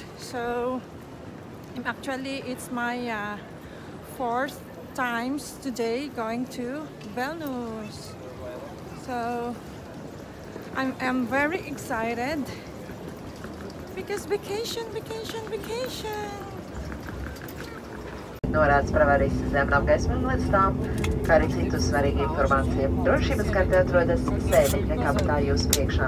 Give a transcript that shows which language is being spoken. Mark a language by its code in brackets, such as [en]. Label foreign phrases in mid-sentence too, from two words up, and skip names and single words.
[en] So actually, it's my fourth times today going to Vilnius. So I'm very excited because vacation. [lv] Norādes par avārijas sistēmu apgaismojumu lidostām, kā arī citu svarīgu informāciju. Drošības karte atrodas sēdekļa kabatā jūsu priekšā.